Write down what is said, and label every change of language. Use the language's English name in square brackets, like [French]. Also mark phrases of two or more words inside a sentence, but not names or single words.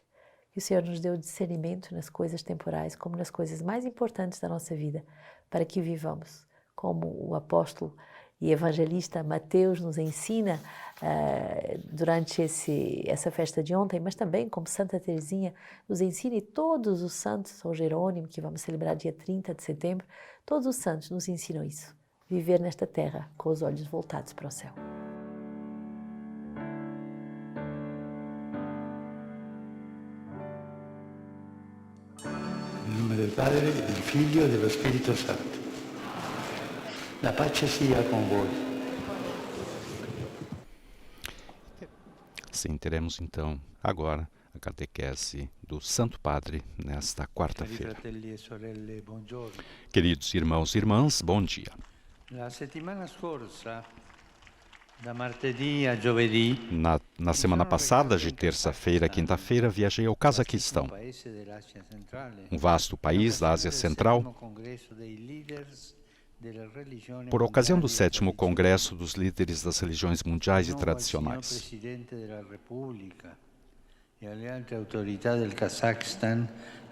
[Portuguese] Que o Senhor nos dê o discernimento nas coisas temporais, como nas coisas mais importantes da nossa vida, para que vivamos como o apóstolo e evangelista Mateus nos ensina durante essa festa de ontem, mas também como Santa Teresinha nos ensina, e todos os santos, São Jerônimo, que vamos celebrar dia 30 de setembro, todos os santos nos ensinam isso, viver nesta terra com os olhos voltados para o céu. Em nome do Padre, do Filho e do Espírito Santo. [Italian] La pace sia com voi. [Portuguese] Sim, teremos então agora a catequese do Santo Padre nesta quarta-feira. Queridos irmãos e irmãs, bom dia. [Italian] La settimana scorsa, da martedì a giovedì, [Portuguese] Na semana passada, de terça-feira a quinta-feira, viajei ao Cazaquistão, um vasto país da Ásia Central, por ocasião do 7º Congresso dos Líderes das Religiões Mundiais e Tradicionais.